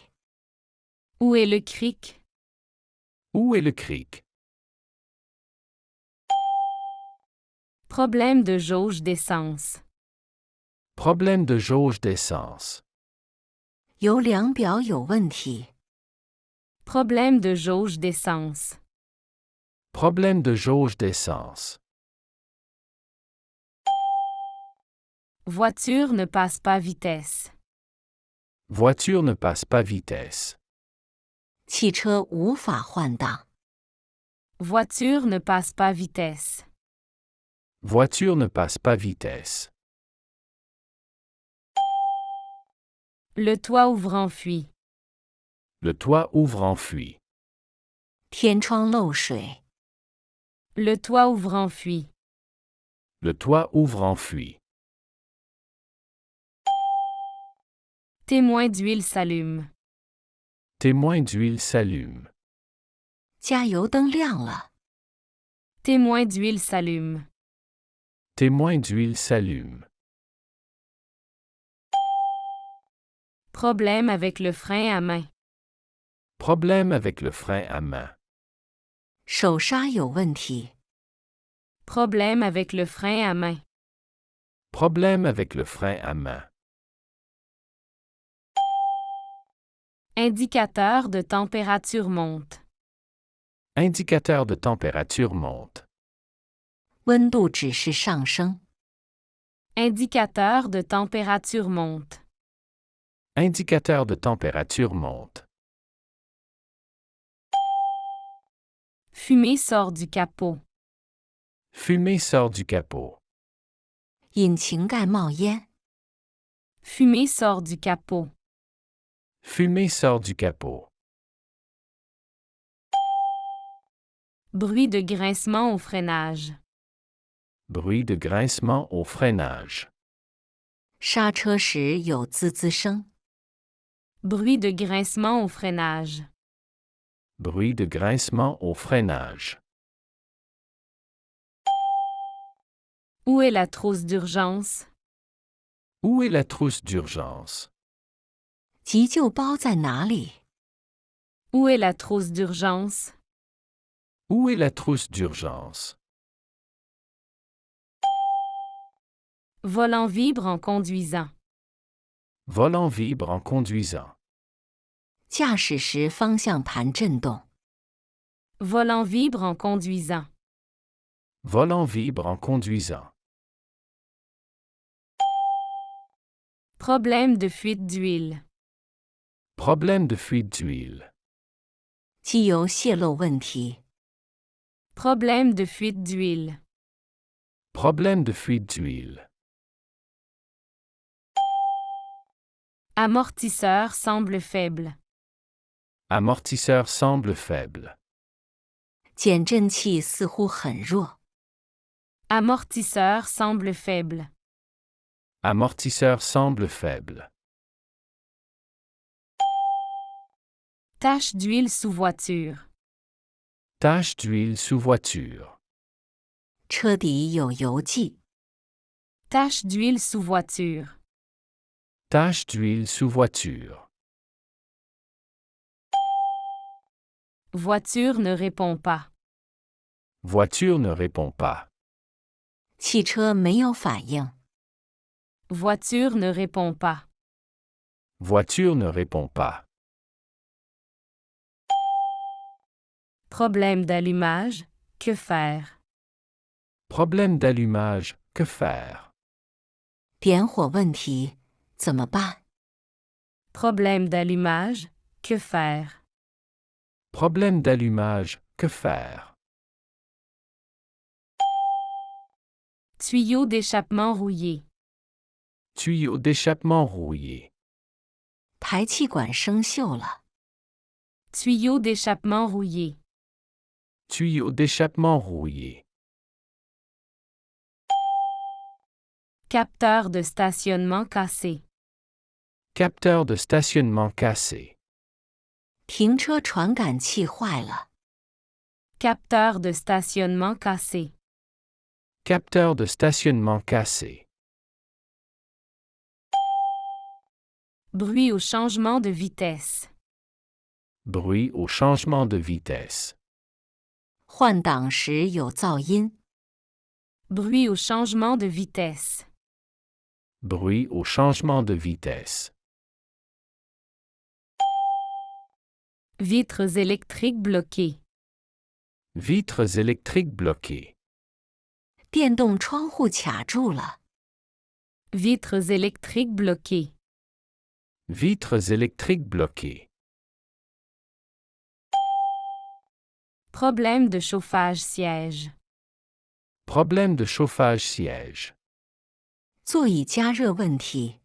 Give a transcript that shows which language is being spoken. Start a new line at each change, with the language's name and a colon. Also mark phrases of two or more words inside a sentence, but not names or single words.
French: Où est le cric? Où est le cric? Problème de jauge d'essence. Problème de jauge d'essence.
Chinese: 油量表有问题。
French: Problème de jauge d'essence. Problème de jauge d'essence. Voiture ne passe pas vitesse. Voiture ne passe pas vitesse.
Chinese: 汽车无法换挡。
French: Voiture ne passe pas vitesse. Voiture ne passe pas vitesse. Le toit ouvrant fuit. Le toit ouvrant fuit.
Chinese: 天窗漏水。
French: Le toit ouvrant fuit. Le toit ouvrant fuit. Témoin d'huile s'allume. Témoin d'huile s'allume.
Chinese: 加油灯亮了。
French: Témoin d'huile s'allume. Témoin d'huile s'allume. Problème avec le frein à main. Problème avec le frein à main.
Chinese: 手刹有问题。
French: Problème avec le frein à main. Problème avec le frein à main. Indicateur de température monte. Indicateur de température monte.
Chinese: 温度指示上升。
French: Indicateur de température monte. Indicateur de température monte. Fumée sort du capot. Fumée sort du capot.
Chinese: 引擎盖冒烟。
French: Fumée sort du capot. Fumée sort du capot. Bruit de grincement au freinage. Bruit de grincement au freinage.
Chinese: 刹车时有滋滋声。
French: Bruit de grincement au freinage. Bruit de grincement au freinage. Où est la trousse d'urgence? Où est la trousse d'urgence?
Chinese: 急救包在哪里？
French: Où est la trousse d'urgence? Où est la trousse d'urgence? Volant vibre en conduisant. Volant vibre en conduisant.
Chinese: 驾驶时方向盘震动。
French: Volant vibre en conduisant. Volant vibre en conduisant. Problème de fuite d'huile. Problème de fuite d'huile.
Chinese: 机油泄漏问题。
French: Problème de fuite d'huile. Problème de fuite d'huile. Amortisseur semble faible. Amortisseur semble faible.
Chinese: 减震器似乎很弱。
French: Amortisseur semble faible. Amortisseur semble faible. Tache d'huile sous voiture. Tache d'huile sous voiture.
Chinese: 车底有油迹。
French: Tache d'huile sous voiture. Tache d'huile sous voiture. Voiture ne répond pas. Voiture ne répond pas.
Chinese: 汽车没有反应。
French: Voiture ne répond pas. Voiture ne répond pas. Problème d'allumage. Que faire? Problème d'allumage, que faire?
Chinese: 点火问题怎么办？
French: Problème d'allumage. Que faire? Problème d'allumage, que faire? Tuyau d'échappement rouillé. Tuyau d'échappement rouillé.
Chinese: 排气管生锈了。
French: Tuyau d'échappement rouillé. Tuyau d'échappement rouillé. Capteur de stationnement cassé. Capteur de stationnement cassé.
Chinese: 停车传感器坏了。
French: Capteur de stationnement cassé. Capteur de stationnement cassé. Bruit au changement de vitesse. Bruit au changement de vitesse.
Chinese: 换挡时有噪音。
French: Bruit au changement de vitesse. Bruit au changement de vitesse. Vitres électriques bloquées. Vitres électriques bloquées.
Chinese: 电动窗户卡住了。
French: Vitres électriques bloquées. Vitres électriques bloquées. Problème de chauffage siège. Problème de chauffage siège.
Chinese: 座椅加热问题。